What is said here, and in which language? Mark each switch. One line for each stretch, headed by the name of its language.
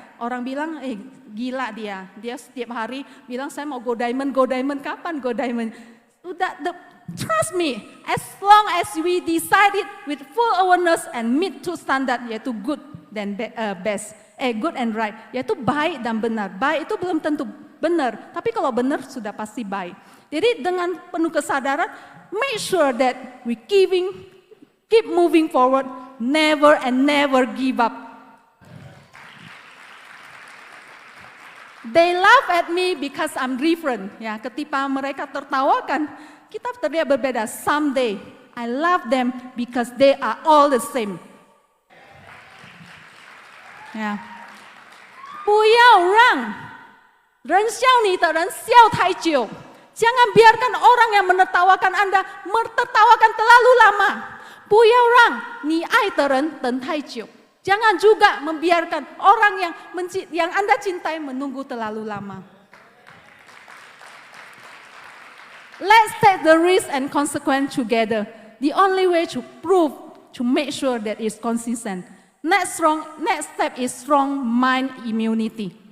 Indonesian: Orang bilang, gila dia. Dia setiap hari bilang saya mau
English: go diamond,
Indonesian: kapan go diamond? Udah,
English: trust me, as long as we decide it with full awareness and meet to standard, yaitu good dan best, good and right,
Indonesian: yaitu baik dan benar. Baik itu belum tentu benar, tapi kalau benar sudah pasti baik. Jadi dengan penuh kesadaran,
English: make sure that we keep moving forward, never and never give up. They laugh at me because I'm different.
Indonesian: Ya, ketika mereka tertawakan, kita terlihat berbeda.
English: Someday, I love them because they are all the same.
Chinese: Ya, 不要让人笑你的人笑太久.
Indonesian: Jangan biarkan orang yang menertawakan Anda menertawakan terlalu lama.
Chinese: 不要让你爱的人等太久.
Indonesian: Jangan juga membiarkan orang yang Anda cintai menunggu terlalu lama.
English: Let's take the risk and consequence together. The only way to make sure that it's consistent. Next step is strong mind immunity.